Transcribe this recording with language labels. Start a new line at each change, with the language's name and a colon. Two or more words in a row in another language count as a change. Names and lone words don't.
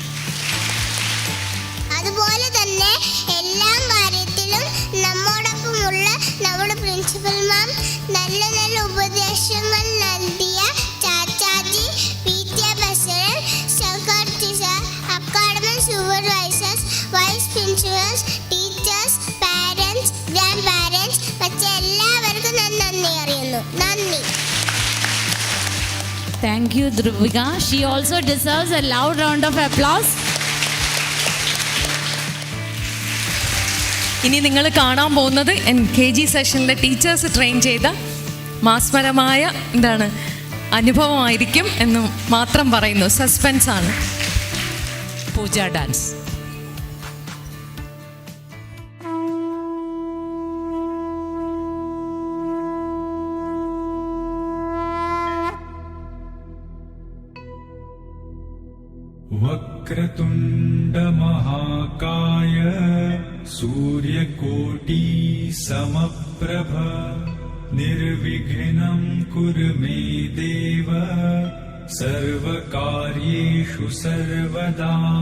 Malayalam: അതുപോലെ തന്നെ എല്ലാ കാര്യത്തിലും നമ്മോടൊപ്പമുള്ള നമ്മുടെ
English: principal ma'am
Malayalam: നല്ല നല്ല ഉപദേശങ്ങൾ നൽകിയ ചാച്ചാജി,
English: PTA president, secretary sir, academic supervisors, vice principals, teachers, parents, grand parents,
Malayalam: പക്ഷേ എല്ലാവർക്കും ഞാൻ നന്ദി അറിയുന്നു. നന്ദി.
English: Thank you, Dhruvika. She also deserves a loud round of applause.
Malayalam: ഇനി നിങ്ങൾ കാണാൻ പോകുന്നത് KG സെഷനിലെ ടീച്ചേഴ്സ് ട്രെയിൻ ചെയ്ത മാസ്മരമായ അനുഭവമായിരിക്കും എന്ന് മാത്രം പറയുന്നു. സസ്പെൻസ് ആണ്. പൂജ ഡാൻസ്.
Sanskrit: वक्रतुण्ड महाकाय सूर्यकोटि समप्रभ निर्विघ्नं कुरु मे देव सर्वकार्येषु सर्वदा.